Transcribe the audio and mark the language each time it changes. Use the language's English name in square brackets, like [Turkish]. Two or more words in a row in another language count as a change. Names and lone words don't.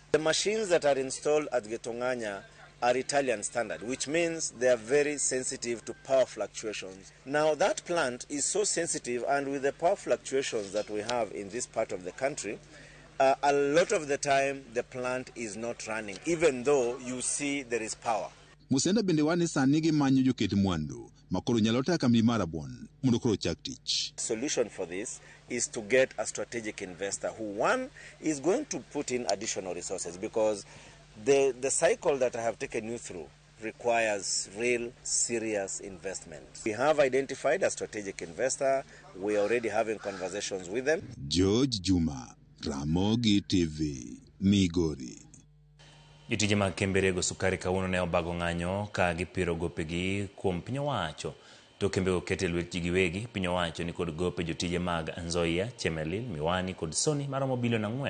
[English] The machines that are installed at Getonganya are Italian standard, which means they are very sensitive to power fluctuations. Now that plant is so sensitive, and with the power fluctuations that we have in this part of the country, a lot of the time the plant is not running, even though you see there is power. [Luo (Kenya and Tanzania)] Musenda bende wani sani gi manyo joket mwandu makoro nyalo taka kambi mar rabuon mondo koro chak tich. [English] Solution for this is to get a strategic investor who, one, is going to put in additional resources, because the cycle that I have taken you through requires real serious investment. We have identified a strategic investor. We are already having conversations with them. George Juma, Ramogi TV, Migori. [Luo (Kenya and Tanzania)] Jotije mag kembe sukari kawuono ne obago ng'anyo ka gipiro gopegi kuom piny owacho. To kembe okete lwet ji giwegi, piny owacho ni kod gope jotije mag Nzoia, Chemelil, Miwani kod Soni maromo bilion 4.